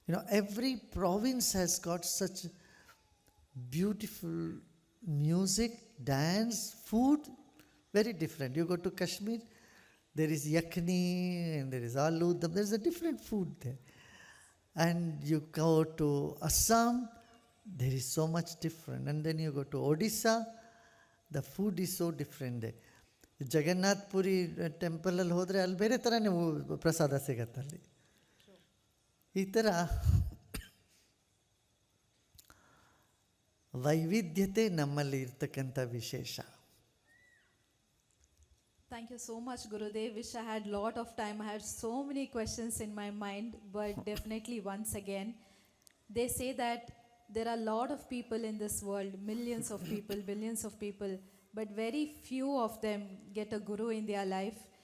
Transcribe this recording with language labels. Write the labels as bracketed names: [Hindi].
[English] Every province has got such beautiful music, dance, food, very different. You go to Kashmir, there is yakni and there is aloo dum. There is a different food there. And you go to Assam, there is so much different. And then you go to Odisha, the food is so different there. [Kannada] Jagannath Puri temple ಅಲ್ಲಿ ಹೋದರೆ ಅಲ್ಲಿ ಬೇರೆ ಥರನೇ ಪ್ರಸಾದ ಸಿಗತ್ತೆ ಅಲ್ಲಿ. ಈ ಥರ ವೈವಿಧ್ಯತೆ ನಮ್ಮಲ್ಲಿ ಇರ್ತಕ್ಕಂಥ ವಿಶೇಷ. [English] Thank you so much, Gurudev. Wish I had lot of time. I had so many questions in my mind, but definitely once again, they say that there are a lot of people in this world, millions of people, billions of people, but very few of them get a guru in their life.